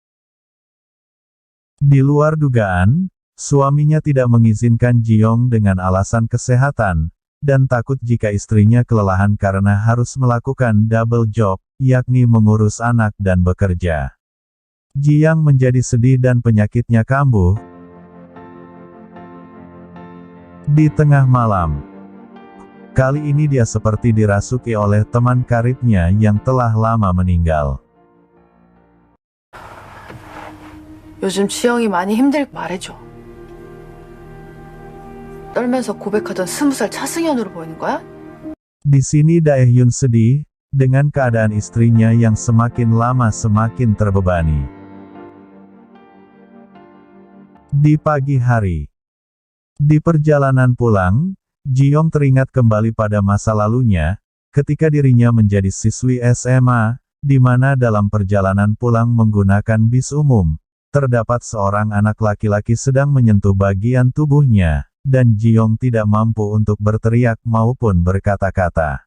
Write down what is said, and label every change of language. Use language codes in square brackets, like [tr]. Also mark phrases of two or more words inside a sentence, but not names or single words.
[id] Di luar dugaan, suaminya tidak mengizinkan Ji-yong dengan alasan kesehatan, dan takut jika istrinya kelelahan karena harus melakukan [en] double job, [id] yakni mengurus anak dan bekerja. Ji-yang menjadi sedih dan penyakitnya kambuh. Di tengah malam, kali ini dia seperti dirasuki oleh teman karibnya yang telah lama meninggal. [ko] 요즘 지영이 많이 힘들게 말해줘. 떨면서 고백하던 20살 차승현으로 보이는 거야? [id] Di sini Daehyun sedih, dengan keadaan istrinya yang semakin lama semakin terbebani. Di pagi hari, di perjalanan pulang, Ji-yong teringat kembali pada masa lalunya, ketika dirinya menjadi siswi SMA, di mana dalam perjalanan pulang menggunakan bis umum, terdapat seorang anak laki-laki sedang menyentuh bagian tubuhnya, dan Ji-yong tidak mampu untuk berteriak maupun berkata-kata.